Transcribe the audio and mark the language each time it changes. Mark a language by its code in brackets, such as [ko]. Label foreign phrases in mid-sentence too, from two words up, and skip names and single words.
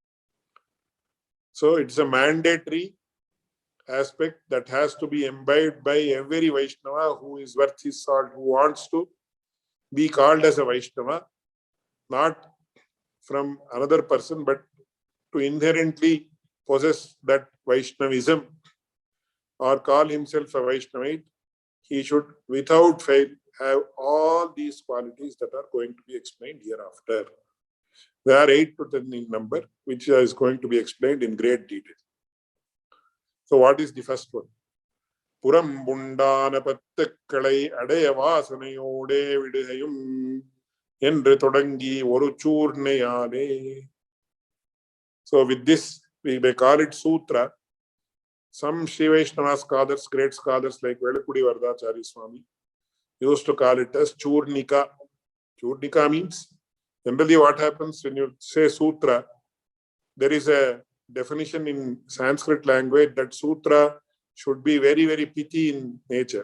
[en] So it's a mandatory aspect that has to be imbibed by every Vaishnava who is worth his salt, who wants to be called as a Vaishnava, not from another person, but to inherently possess that Vaishnavism or call himself a Vaishnavite. He should, without fail, have all these qualities that are going to be explained hereafter. There are 8 to 10 in number, which is going to be explained in great detail. So what is the first one? [ta] புறம்பு உண்டான பற்றுக்களை அடைய வாசனையோடே விடவும் என்று தொடங்கி ஒரு சூர்ணையானே. [en] So with this, we may call it Sutra. Some Sri Vaishnava scholars, great scholars like Velakudi Vardacharya Swami, used to call it as Churnika. Churnika means Generally, what happens when you say sutra, there is a definition in Sanskrit language that sutra should be very, very pithy in nature.